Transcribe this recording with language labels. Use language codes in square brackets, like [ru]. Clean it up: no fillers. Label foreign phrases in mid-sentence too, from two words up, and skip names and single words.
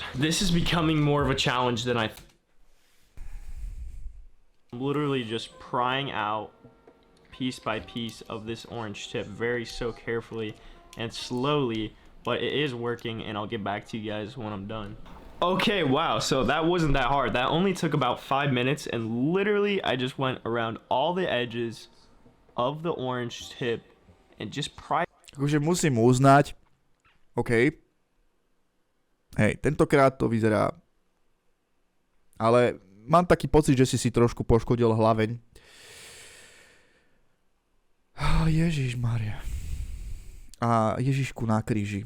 [en] This is becoming more of a challenge than I'm literally just prying out piece by piece of this orange tip so carefully and slowly, but it is working, and I'll get back to you guys when I'm done. Okay, wow, so that wasn't that hard. That only took about 5 minutes, and literally I just went around all the edges of the orange tip and just pry. [sk] Takže musím uznať, OK, hej, tentokrát to vyzerá, ale mám taký pocit, že si trošku poškodil hlaveň. Ježišmaria. A Ježišku na kríži.